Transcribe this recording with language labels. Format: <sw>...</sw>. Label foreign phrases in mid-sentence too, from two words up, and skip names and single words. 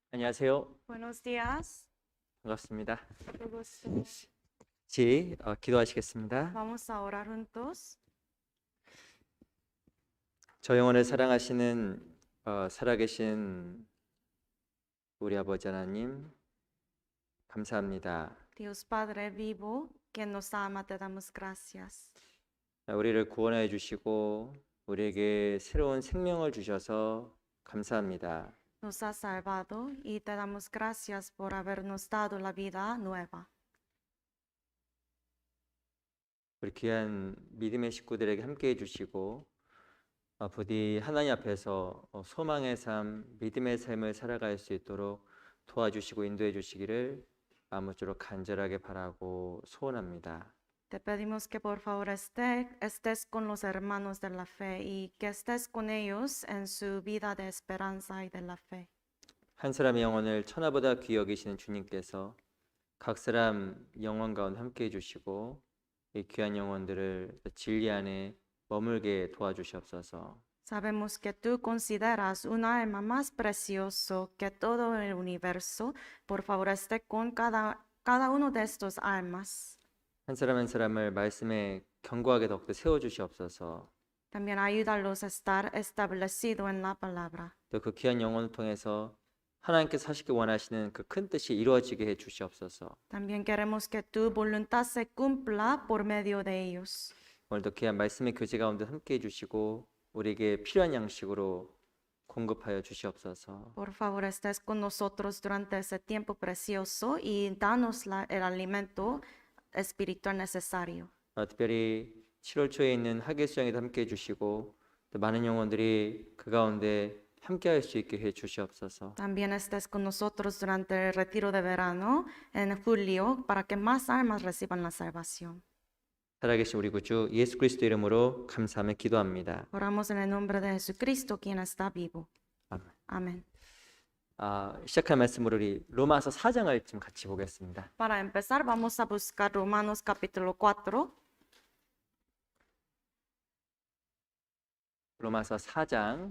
<ko>안녕하세요.</ko> <es>Buenos días.</es> <ko>반갑습니다.</ko> <es>Qué gusto.</es> <ko>기도하시겠습니다.</ko> <es>Vamos a orar juntos.</es> <ko>저 영혼을 사랑하시는 살아계신 우리 아버지 하나님 감사합니다.</ko> <es>Dios Padre vivo, quien nos ama, te damos gracias.</es> <ko>우리를 구원해 주시고 우리에게 새로운 생명을 주셔서 감사합니다.</ko> <es>Nos has salvado y te damos gracias por habernos dado la vida nueva.</es> <ko>우리 귀한 믿음의 식구들에게 함께해 주시고 부디 하나님 앞에서 소망의 삶, 믿음의 삶을 살아갈 수 있도록 도와주시고 인도해 주시기를 아무쪼록 간절하게 바라고 소원합니다.</ko> <es>Te pedimos que por favor estés con los hermanos de la fe y que estés con ellos en su vida de esperanza y de la fe.</es> <ko>한 사람의 영혼을 천하보다 귀히 여기시는 주님께서 각 사람 영혼 가운데 함께해 주시고 이 귀한 영혼들을 진리 안에 머물게 도와주시옵소서.</ko> <es>Sabemos que tú consideras una alma más precioso que todo el universo. Por favor, esté con cada uno de estos almas.</es> <ko>한 사람 한 사람을 말씀에 견고하게 더욱더 세워주시옵소서.</ko> <es>También ayúdalos a estar establecido en la palabra.</es> <ko>또 그 귀한 영혼을 통해서 하나님께서 하시기 원하시는 그 큰 뜻이 이루어지게 해 주시옵소서.</ko> <es>También queremos que tu voluntad se cumpla por medio de ellos.</es> <ko>오늘도 귀한 말씀의 교제 가운데 함께해 주시고 우리에게 필요한 양식으로 공급하여 주시옵소서.</ko> <es>Por favor, estés con nosotros durante ese tiempo precioso y danos el alimento espiritual necesario.</es> <ko>특별히 7월 초에 있는 학예 수양에도 함께해 주시고 또 많은 영혼들이 그 가운데 함께할 수 있게 해 주시옵소서.</ko> <es>También estés con nosotros durante el retiro de verano en julio para que más almas reciban la salvación.</es> <ko>살아계신 우리 구주 예수 그리스도 이름으로 감사하며 기도합니다.</ko> <es>Oramos en el nombre de Jesucristo, quien está vivo.</es> <ko>아멘.</ko> <es>Amén.</es> <ko>시작할 말씀으로 우리 로마서 4장을 좀 같이 보겠습니다.</ko> <es>Para empezar, vamos a buscar Romanos capítulo 4.</es> <ko>로마서 4장</ko>